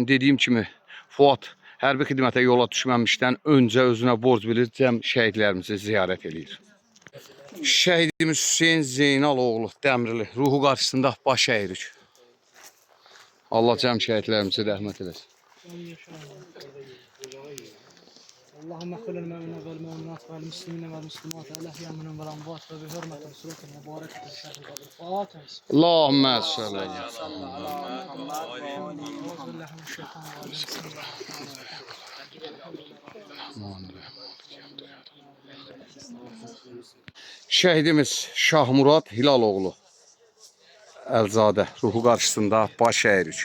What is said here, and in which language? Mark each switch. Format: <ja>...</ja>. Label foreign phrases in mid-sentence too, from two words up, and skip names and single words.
<az>Dediyim kimi Fuad hərbi xidmətə yola düşməmişdən öncə özünə borc bilir, cəm şəhidlərimizi ziyarət edir. Şəhidimiz Hüseyin Zeynaloğlu Dəmirli ruhu qarşısında baş əyirik. Allah cəm şəhidlərimizi rəhmət eləsin.</az> <ar>اللهم اغفر للمؤمنين والمؤمنات والمسلمين والمسلمات الاحياء منهم والاموات وبحرمة سورة المباركة الشهر الفاتحة. اللهم صل على</ar> <az>Şəhidimiz Şahmurad Hilaloğlu Əlzadə ruhu qarşısında baş əyirik.</az>